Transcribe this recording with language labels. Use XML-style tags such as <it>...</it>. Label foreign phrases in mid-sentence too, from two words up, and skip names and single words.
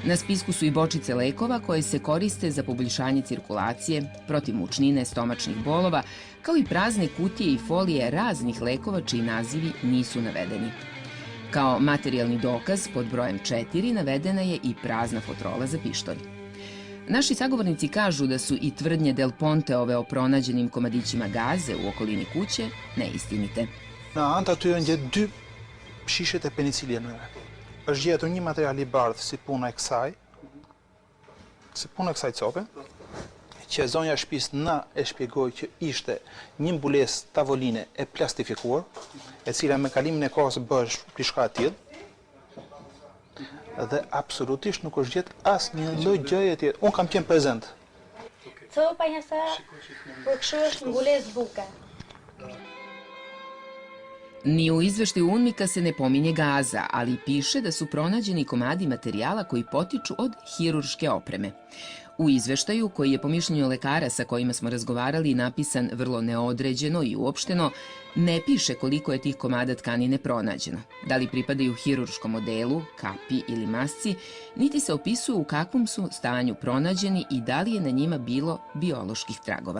<sr>Na spisku su i bočice lekova koje se koriste za poboljšanje cirkulacije, protiv mučnine, stomačnih bolova, kao i prazne kutije i folije raznih lekova čiji nazivi nisu navedeni. Kao materijalni dokaz pod brojem 4 navedena je i prazna fotrola za pištolj. Naši sagovornici kažu da su i tvrdnje Del Ponteove o pronađenim komadićima gaze u okolini kuće neistinite.</sr> <sq>Në anë aty janë gjetë 2 shishet e penicilineve. Është gjetur një material i bardhë si puna e kësaj cope, që zonja e shtëpisë na e shpjegoi që ishte një mbulesë tavoline e plastifikuar, e cila me kalimin e kohës bësh diçka e tillë. Dhe absolutisht nuk është gjetë asnjë lloj gjëje tjetër. Unë kam qenë prezent. Copa njësa për kështu është mbulesë buke.</sq> <sr>Ni u izveštaju UNMIK-a se ne pominje gaza, ali piše da su pronađeni komadi materijala koji potiču od hirurške opreme. U izveštaju, koji je po mišljenju lekara sa kojima smo razgovarali napisan vrlo neodređeno i uopšteno, ne piše koliko je tih komada tkanine pronađeno, da li pripadaju hirurškom odelu, kapi ili masci, niti se opisuju u kakvom su stanju pronađeni i da li je na njima bilo bioloških tragova.</sr>